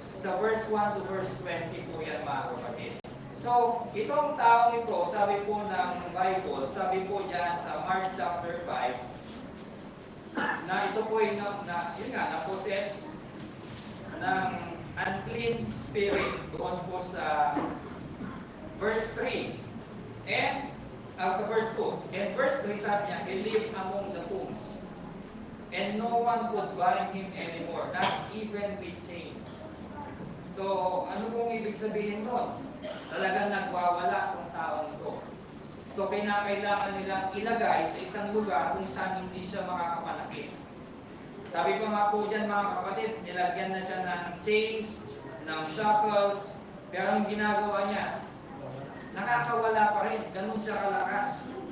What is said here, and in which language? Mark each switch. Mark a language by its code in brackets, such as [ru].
[tl] Sa verse 1 to verse 20 po yan mga kapatid. So, itong taong ito, sabi po ng Bible, sabi po dyan sa Mark chapter 5, na ito po ay na-possess ng unclean spirit doon po sa verse 3. And, sa verse 2. [en] And verse 3 [tl] sabi niya, [en] he lived among the tombs. And no one could bind him anymore, not even with chains. [tl] So, ano pong ibig sabihin doon? Talagang nagwawala ang taong ito. So, kailangan nilang ilagay sa isang lugar kung saan hindi siya makakapanakit. Sabi pa nga po dyan mga kapatid, nilagyan na siya ng chains, ng shackles, pero ang ginagawa niya, nakakawala pa rin, ganun siya kalakas.